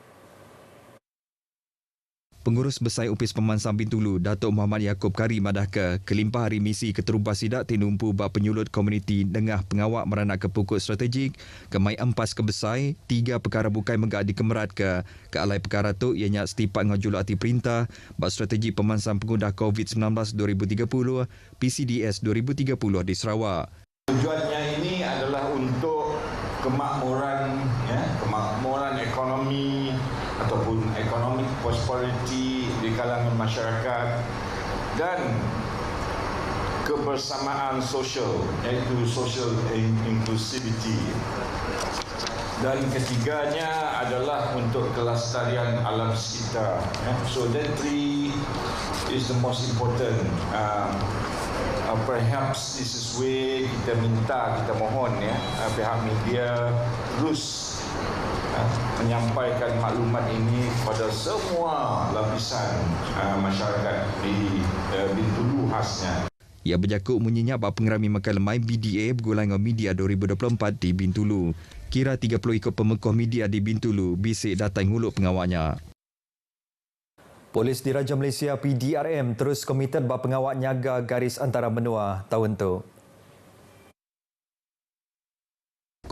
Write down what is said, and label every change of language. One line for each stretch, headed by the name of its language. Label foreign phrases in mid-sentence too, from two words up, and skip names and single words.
Iban: Pengurus Besar UPS Pemansang Bintulu, Datuk Muhammad Yaakob Kari madah ke kelimpah hari misi keterubah sidak tinumpu bak penyulut komuniti dengah pengawak meranak ke pokok strategik ke mai empas ke besar 3 perkara bukai megak dikemerat ke alai perkara tu ianya setipak ngajul hati perintah bak strategi pemansang pengudah COVID-19 2030 PCDS 2030 di Sarawak.
Malay: Tujuannya ini adalah untuk kemakmuran ekonomi ataupun
English: economic prosperity
Malay: di kalangan masyarakat dan kebersamaan sosial, iaitu
English: social inclusivity.
Malay: Dan ketiganya adalah untuk kelestarian alam sekitar.
English: So that three is the most important. Perhaps this is where
Malay: kita mohon pihak media terus menyampaikan maklumat ini kepada semua lapisan masyarakat di Bintulu khasnya.
Iban: Ia berjakuk menyenyak bak pengerami makan lemai BDA bergulai dengan media 2024 di Bintulu. Kira 30 ikut pemekoh media di Bintulu bisik datang huluk pengawaknya. Polis Diraja Malaysia PDRM terus komited bak pengawak nyaga garis antara menua tahun tu.